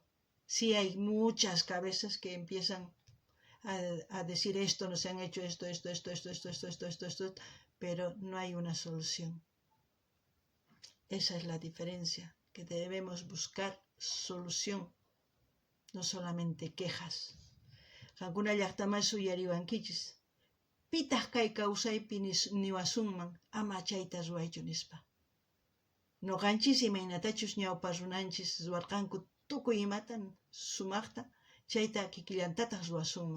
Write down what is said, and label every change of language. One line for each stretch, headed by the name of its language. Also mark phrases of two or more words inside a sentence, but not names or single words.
Spanish: Sí hay muchas cabezas que empiezan a decir esto, nos han hecho esto, pero no hay una solución. Esa es la diferencia, que debemos buscar solución, no solamente quejas.
Quechua: Qankuna llaqtaman suyariwankichis. Pitaq kay kawsaypi niwasunman, ama chayta ruwaychu nispa. Noqanchis imaynatachus ñawpa runanchis ruwarqanku tukuy imatan sumaqta, chayta kikillantataq ruwasunman.